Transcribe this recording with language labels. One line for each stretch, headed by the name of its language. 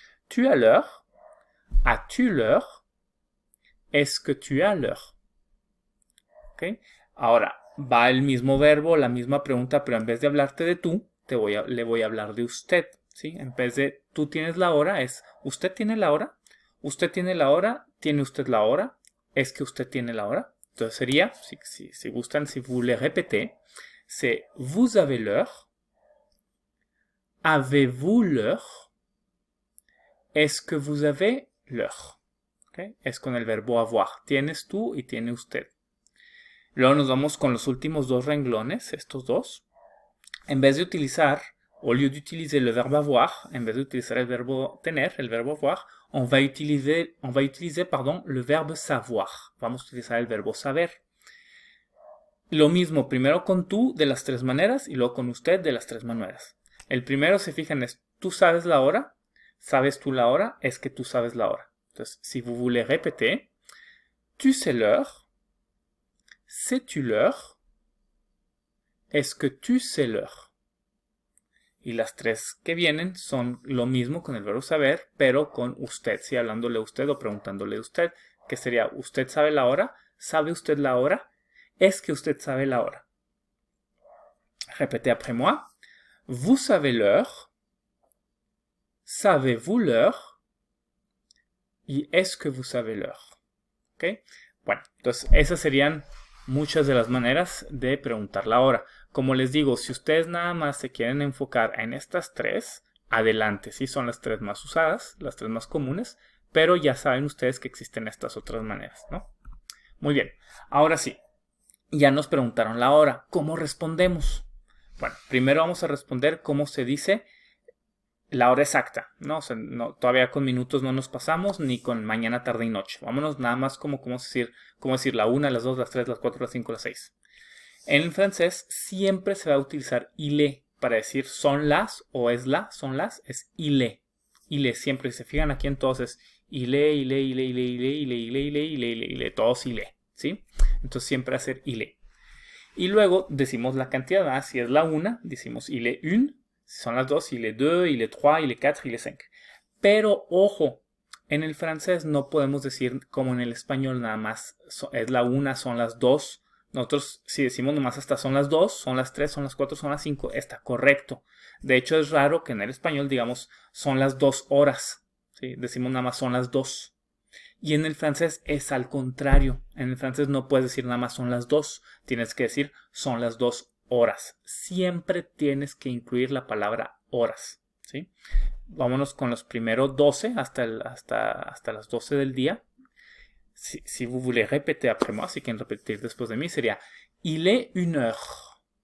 French: Tu as l'heure, as-tu l'heure, est-ce que tu as l'heure? ¿Okay?
Spanish: Ahora, va el mismo verbo, la misma pregunta, pero en vez de hablarte de tú, le voy a hablar de usted. ¿Sí? En vez de tú tienes la hora, es usted tiene la hora, usted tiene la hora, tiene usted la hora, es que usted tiene la hora. Entonces sería, si gustan,
French: si vous le répétez, c'est vous avez l'heure, avez-vous l'heure, est-ce que vous avez l'heure? ¿Okay?
Spanish: Es con el verbo avoir, tienes tú y tiene usted. Luego nos vamos con los últimos dos renglones, estos dos. En vez de utilizar,
French: au lieu d'utiliser le verbe avoir,
Spanish: en vez de utilizar el verbo tener, el verbo avoir,
French: on va utiliser le verbe savoir.
Spanish: Vamos a utilizar el verbo saber. Lo mismo, primero con tú de las tres maneras y luego con usted de las tres maneras. El primero, se fijan, es tú sabes la hora, sabes tú la hora, es que tú sabes la hora. Entonces,
French: si vous voulez répéter, tu sais l'heure, sais-tu l'heure, est-ce que tu sais l'heure?
Spanish: Y las tres que vienen son lo mismo con el verbo saber, pero con usted, ¿sí? Hablándole a usted o preguntándole a usted, que sería, ¿usted sabe la hora? ¿Sabe usted la hora? ¿Es que usted sabe la hora?
French: Répétez après moi. Vous savez l'heure? Savez-vous l'heure? Y est-ce que vous savez l'heure? ¿Ok?
Spanish: Bueno, entonces esas serían muchas de las maneras de preguntar la hora. Como les digo, si ustedes nada más se quieren enfocar en estas tres, adelante, sí son las tres más usadas, las tres más comunes, pero ya saben ustedes que existen estas otras maneras, ¿no? Muy bien, ahora sí, ya nos preguntaron la hora, ¿cómo respondemos? Bueno, primero vamos a responder cómo se dice la hora exacta, ¿no? O sea, todavía con minutos no nos pasamos, ni con mañana, tarde y noche. Vámonos nada más cómo decir la 1, las 2, las 3, las 4, las 5, las 6. En el francés siempre se va a utilizar il est para decir son las o es la, son las, es il est. Il est, siempre, si se fijan aquí en todos es il est, il est, il est, il est, il est, il est, il est, il est, il est, il est, il est, todos il est, ¿sí? Entonces siempre hacer il est. Y luego decimos la cantidad, si es la 1, decimos il est une, si son las 2, il est 2, il est 3, il est 4, il est 5. Pero ojo, en el francés no podemos decir como en el español nada más es la 1, son las 2. Nosotros si decimos nomás hasta son las 2, son las 3, son las 4, son las 5, está correcto. De hecho es raro que en el español digamos son las 2 horas. ¿Sí? Decimos nada más son las 2. Y en el francés es al contrario. En el francés no puedes decir nada más son las 2. Tienes que decir son las 2 horas. Siempre tienes que incluir la palabra horas, ¿sí? Vámonos con los primeros 12 hasta las 12 del día.
French: Si vous voulez répéter après moi,
Spanish: si quieren repetir después de mí, sería
French: il est 1 heure.